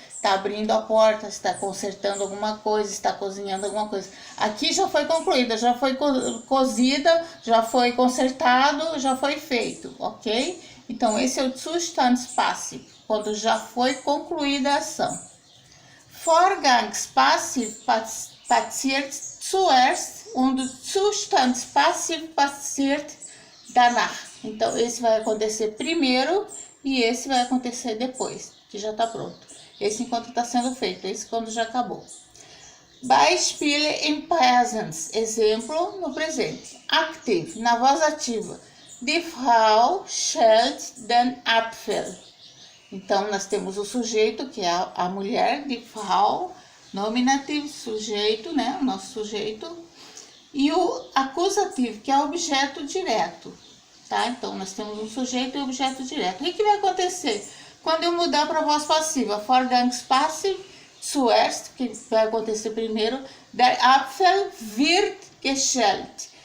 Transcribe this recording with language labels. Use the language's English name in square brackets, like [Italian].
[Portuguese] Está abrindo a porta, está consertando alguma coisa, está cozinhando alguma coisa. Aqui já foi concluída, já foi cozida, já foi consertado, já foi feito, ok? Então, esse é o Zustandspassiv, quando já foi concluída a ação. [German] Vorgangspassiv passiert zuerst und Zustandspassiv passiert danach. [Portuguese] Então, esse vai acontecer primeiro e esse vai acontecer depois, que já está pronto. Esse enquanto está sendo feito, esse quando já acabou. [German] Beispiele im Präsens, [Portuguese] exemplo no presente. Active, na voz ativa. [German] Die Frau schält den Apfel. [Portuguese] Então, nós temos o sujeito, que é a mulher, die Frau, nominativo, sujeito, né, o nosso sujeito, e o acusativo, que é o objeto direto, tá? Então, nós temos um sujeito e um objeto direto. O que vai acontecer? Quando eu mudar para a voz passiva, Vorgangspassiv, zuerst, que vai acontecer primeiro, [German] der Apfel wird geschält.